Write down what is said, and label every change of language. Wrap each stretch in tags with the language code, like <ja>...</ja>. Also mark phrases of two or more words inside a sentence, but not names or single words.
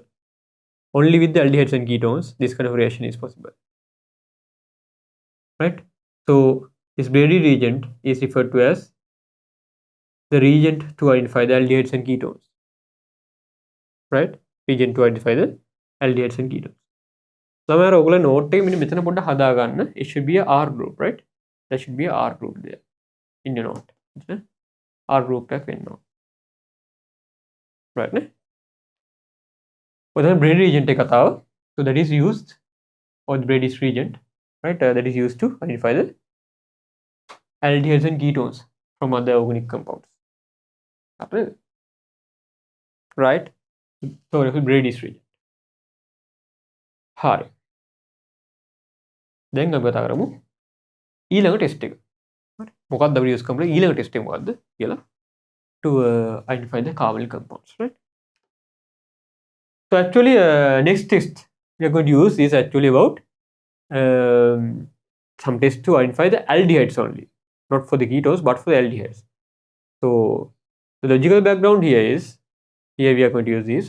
<en>Only with the aldehydes and ketones this kind of reaction is possible, right? So this Brady reagent is referred to as the reagent to identify the aldehydes and ketones, right? Reagent to identify the aldehydes and ketones.</en> <si>Somewhere ඔයගොල්ලෝ note එක මෙන්න මෙතන පොඩ්ඩක් හදා ගන්න.</si> <en>It should be a R group, right? There should be a R group there in your note.</en> <si>R group එකක් වෙන්න ඕන. Right නේ? ඔතන Brady reagent එක කතාව.</si> <en>So that is used, or the Brady's reagent, right? That is used to identify the aldehydes and ketones from other organic compounds. Right? So it is Brady's reagent.</en> <si>හරි. දැන් අපි කතා කරමු ඊළඟ ටෙස්ට් එක. හරි. මොකක්ද අපි use කරමු ඊළඟ ටෙස්ට් එක මොකක්ද කියලා</si> <en>to identify the carbonyl compounds, right? So actually next test we are going to use is actually about some test to identify the aldehydes only, not for the ketones but for the aldehydes. So the logical background here is, here we are going to use this.</en>